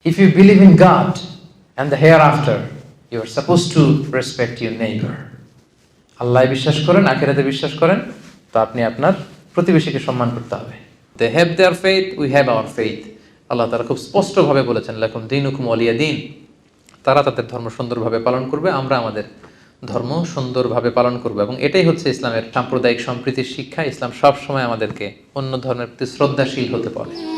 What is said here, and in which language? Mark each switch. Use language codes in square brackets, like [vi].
[en] If you believe in God and the hereafter, you are supposed to respect your neighbor. [bn] আল্লাহ বিশ্বাস করেন, আখিরাতে বিশ্বাস করেন, তো আপনি আপনার প্রতিবেশীকে সম্মান করতে হবে। [en] They have their faith, we have our faith. [bn] আল্লাহ তাআলা খুব স্পষ্টভাবে বলেছেন, [ar] লাকুম দীনুকুম ওয়ালিয়া দীন। [bn] তারা তাদের ধর্ম সুন্দরভাবে পালন করবে, আমরা আমাদের ধর্ম সুন্দরভাবে পালন করব, এবং এটাই হচ্ছে ইসলামের সাম্প্রদায়িক সম্প্রীতির শিক্ষা। ইসলাম সব সময় আমাদেরকে অন্য ধর্মের প্রতি শ্রদ্ধাশীল হতে বলে।